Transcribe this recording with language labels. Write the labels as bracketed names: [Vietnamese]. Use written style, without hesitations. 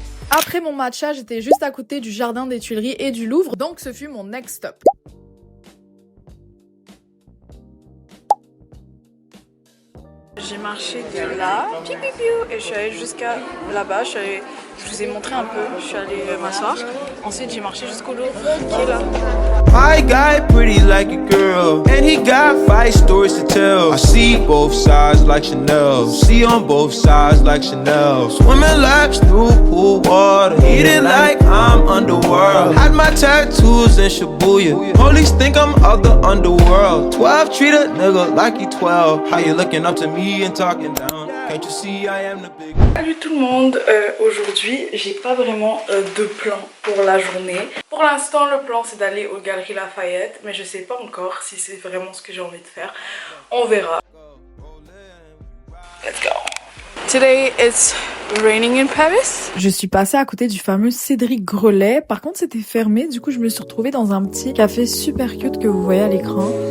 [French] Après mon matcha, j'étais juste à côté du jardin des Tuileries et du Louvre, donc ce fut mon next stop. J'ai marché de là, et je suis allée jusqu'à là-bas, je vous ai montré un peu, je suis allée m'asseoir. Ensuite j'ai marché jusqu'au Louvre qui est là. [English] My guy pretty like a girl, and he got 5 stories to tell. I see both sides like Chanel, see on both sides like Chanel. Swimming laps through pool water, eating like I'm underworld. Had my tattoos in Shibuya, police think I'm of the underworld. 12 treat a nigga like he 12. How you looking up to me and talking down? Can't you see I am the big... [French] Salut tout le monde, aujourd'hui j'ai pas vraiment de plan pour la journée. Pour l'instant le plan c'est d'aller aux Galeries Lafayette, mais je sais pas encore si c'est vraiment ce que j'ai envie de faire. On verra. [English] Let's go. Today it's raining in Paris. [French] Je suis passée à côté du fameux Cédric Grolet, par contre c'était fermé, du coup je me suis retrouvée dans un petit café super cute que vous voyez à l'écran.